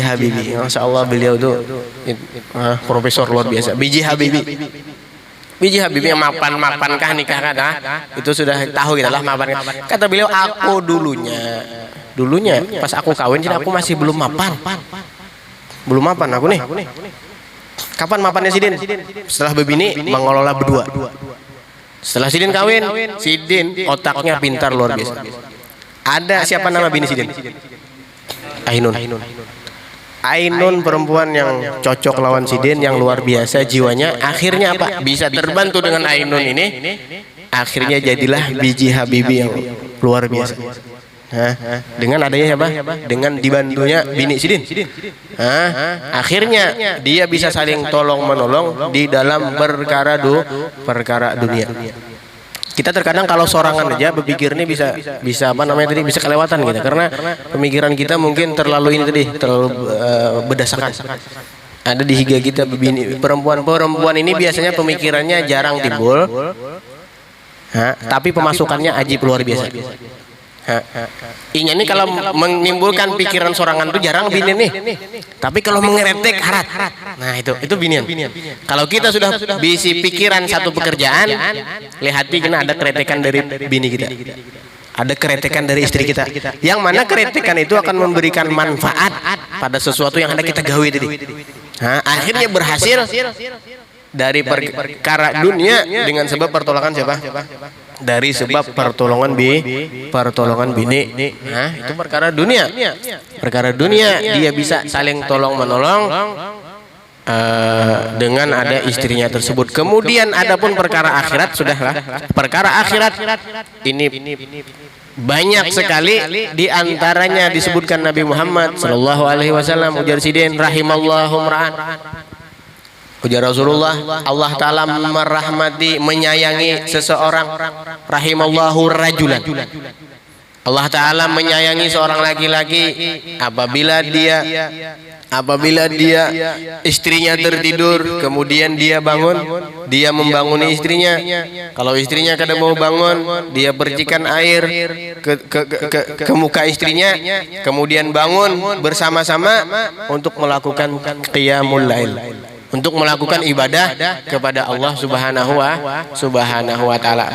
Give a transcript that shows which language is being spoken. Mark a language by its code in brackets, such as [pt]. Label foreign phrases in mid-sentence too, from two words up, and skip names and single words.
[bjn] Habibie, [ar] ما شاء الله, [bjn] beliau tuh profesor luar biasa. B.J. Habibie yang mapan-mapankah nikah kan? Itu sudah tahu kita lah mapan. Kata beliau, aku dulunya pas aku kawin, jadi aku masih belum mapan aku nih. Kapan mapannya Sidin? Setelah bebini mengelola berdua. Setelah Sidin kawin, Sidin otaknya pintar luar biasa. Ada siapa nama bini Sidin? Ainun perempuan yang cocok lawan Sidin, yang luar biasa jiwanya. Akhirnya apa? Bisa terbantu dengan Ainun ini. Akhirnya jadilah B.J. Habibie yang luar biasa. Dengan adanya siapa? Dengan dibantunya bini Sidin. Akhirnya dia bisa saling tolong menolong di dalam perkara dunia. Kita terkadang kalau sorangan aja berpikirnya bisa apa namanya tadi, bisa kelewatan gitu, karena pemikiran kita mungkin terlalu ini tadi, terlalu berdasarkan. Ada di higa kita perempuan ini biasanya pemikirannya jarang timbul, tapi pemasukannya ajib luar biasa. Ini kalau menimbulkan pikiran sorangan tuh jarang bini nih. Tapi kalau mengeretek harat. Nah itu binian. Kalau kita sudah bisi pikiran satu pekerjaan, lihat kena ada keretekan dari bini kita. Ada keretekan dari istri kita. Yang mana keretekan itu akan memberikan manfaat pada sesuatu yang ada kita gawe tadi. Akhirnya berhasil dari perkara dunia dengan sebab pertolongan siapa? Dari sebab pertolongan bini. Itu perkara dunia. Perkara dunia dia bisa saling tolong menolong dengan ada istrinya tersebut. Kemudian adapun perkara akhirat, sudahlah. Perkara akhirat ini banyak sekali, di antaranya disebutkan Nabi Muhammad [ar] صلى الله عليه وسلم, [bjn] ujar Sidin [ar] رحم الله رعان. [bjn] Ujar Rasulullah, [ar] الله تعالى [bjn] merahmati, menyayangi seseorang. [ar] رحم الله رجلا. الله تعالى [bjn] menyayangi seorang laki-laki apabila dia istrinya tertidur, kemudian dia bangun, dia membanguni istrinya. Kalau istrinya kada mau bangun, dia percikan air ke muka istrinya, kemudian bangun bersama-sama untuk melakukan [ar] قيام الليل, [bjn] untuk melakukan ibadah kepada [ar] الله سبحانه وتعالى.